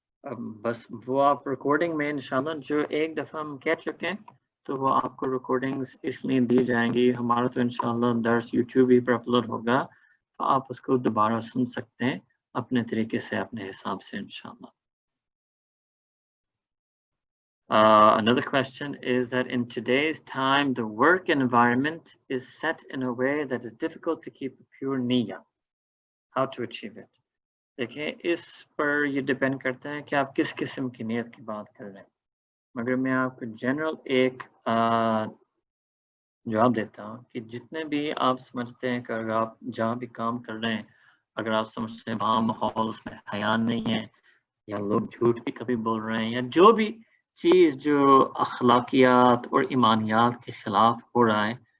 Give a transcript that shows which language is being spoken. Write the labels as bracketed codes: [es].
[hi] अब बस वो आप रिकॉर्डिंग में इंशाल्लाह जो एक दफ़ा हम कह चुके हैं, तो वो आपको रिकॉर्डिंग्स इसलिए दी जाएंगी। हमारा तो इंशाल्लाह दर्स यूट्यूब ही पर अपलोड होगा, तो आप उसको दोबारा सुन सकते हैं अपने तरीके से, अपने हिसाब से इंशाल्लाह। [en] Another question is that in today's time, the work environment is set in a way that is difficult to keep a pure niyyah. How to achieve it? [hi] देखिए, इस पर ये डिपेंड करता है कि आप किस किस्म की नीयत की बात कर रहे हैं। मगर मैं आपको जनरल एक जवाब देता हूँ कि जितने भी आप समझते हैं कि अगर आप जहाँ भी काम कर रहे हैं, अगर आप समझते हैं वहाँ माहौल उसमें हया नहीं है, या लोग झूठ भी कभी बोल रहे हैं, या जो भी चीज़ जो अखलाकियात और ईमानियात के खिलाफ हो रहा है,